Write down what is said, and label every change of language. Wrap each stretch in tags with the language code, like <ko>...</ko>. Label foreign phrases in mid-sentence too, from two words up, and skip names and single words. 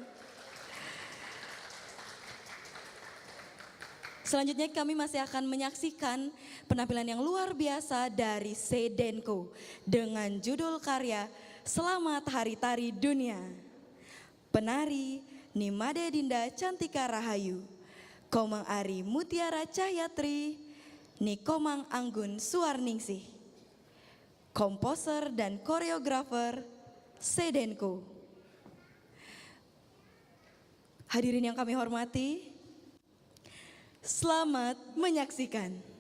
<id>Selanjutnya kami masih akan menyaksikan penampilan yang luar biasa dari Sedenko dengan judul karya Selamat Hari Tari Dunia. Penari Nimade Dinda Cantika Rahayu, Komang Ari Mutiara Cahyatri, Nikomang Anggun Suarningsih. Komposer dan koreografer Sedenko. Hadirin yang kami hormati, selamat menyaksikan.</id>